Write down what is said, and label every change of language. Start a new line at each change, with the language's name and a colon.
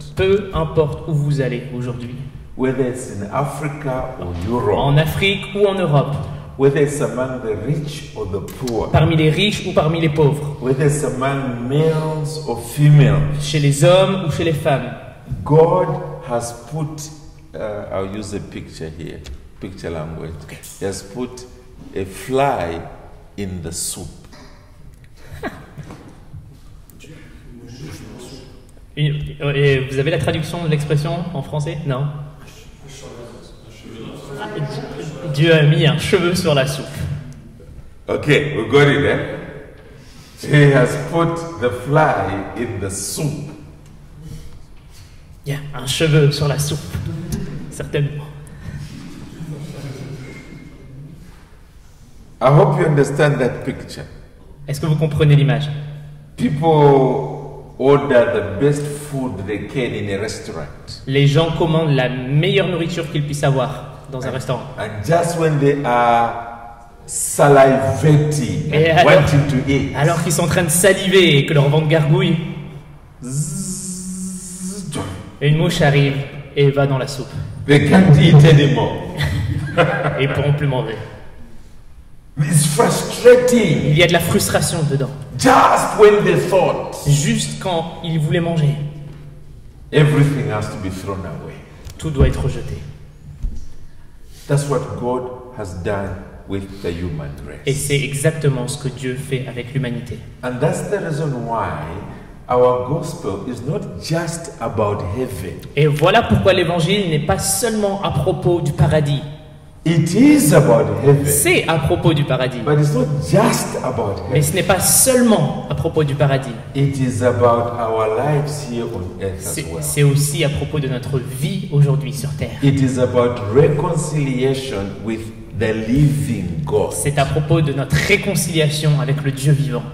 French: Peu importe où vous allez aujourd'hui,
English: whether it's in Africa or Europe,
French: en Afrique ou en Europe,
English: whether it's among the rich or the poor,
French: parmi les riches ou parmi les pauvres,
English: whether it's among males or females,
French: chez les hommes ou chez les femmes,
English: God has put, I'll use a picture here, picture language. He has put a fly in the soup.
French: Et vous avez la traduction de l'expression en français? Non. Dieu a mis un cheveu sur la soupe.
English: Okay, we got it, eh? He has put the fly in the soup.
French: Il y a un cheveu sur la soupe, certainement.
English: I hope you understand that picture.
French: Est-ce que vous comprenez l'image?
English: People order the best food they can in a restaurant.
French: Les gens commandent la meilleure nourriture qu'ils puissent avoir dans un restaurant.
English: And just when they are salivating
French: Et
English: and wanting to eat,
French: alors qu'ils sont en train de saliver et que leur ventre gargouille, une mouche arrive et va dans la soupe.
English: they can't eat anymore.
French: Et ils ne pourront plus manger.
English: It's frustrating.
French: Il y a de la frustration dedans.
English: Just when they thought
French: Juste quand ils voulaient manger,
English: everything has to be thrown away.
French: tout doit être rejeté.
English: That's what God has done with the human
French: Et
English: race.
French: c'est exactement ce que Dieu fait avec l'humanité.
English: And that's the reason why our gospel is not just about heaven.
French: Et voilà pourquoi l'évangile n'est pas seulement à propos du paradis.
English: It is about heaven,
French: C'est à propos du paradis.
English: but it's not just about
French: Mais
English: heaven.
French: ce n'est pas seulement à propos du paradis.
English: It is about our lives here on earth as well.
French: C'est aussi à propos de notre vie aujourd'hui sur terre.
English: It is about reconciliation with the living God.
French: C'est à propos de notre réconciliation avec le Dieu vivant.